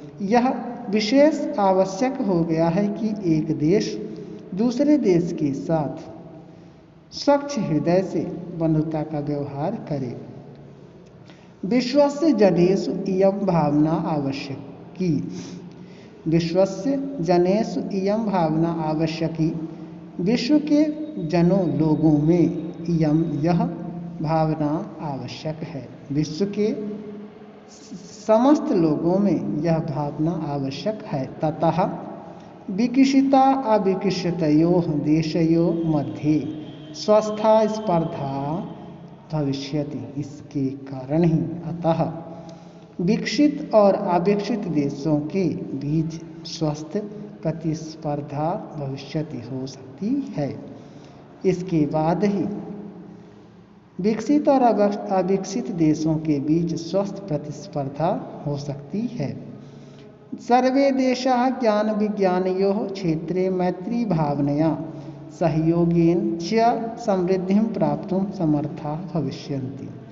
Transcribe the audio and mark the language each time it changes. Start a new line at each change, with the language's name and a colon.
Hindi: यह विशेष आवश्यक हो गया है कि एक देश दूसरे देश के साथ स्वच्छ हृदय से बंधुता का व्यवहार करे।
Sanskrit: विश्वस्य जनेषु इयं भावना आवश्यकी। विश्वस्य जनेषु इयं भावना आवश्यकी।
Hindi: विश्व के जनों लोगों में इयं यह भावना आवश्यक है। विश्व के समस्त लोगों में यह भावना आवश्यक है।
Sanskrit: ततः विकसिता अविकसितयोः देशयोः मध्ये स्वस्था स्पर्धा भविष्यति।
Hindi: इसके कारण ही अतः विकसित और अविकसित देशों के बीच स्वस्थ प्रतिस्पर्धा भविष्यति हो सकती है। इसके बाद ही विकसित और अविकसित देशों के बीच स्वस्थ प्रतिस्पर्धा हो सकती है।
Sanskrit: सर्वे देशाः ज्ञान विज्ञानयोः क्षेत्रे मैत्री भावनया सहयोगेन च समृद्धिं प्राप्तुं समर्थाः भविष्यन्ति।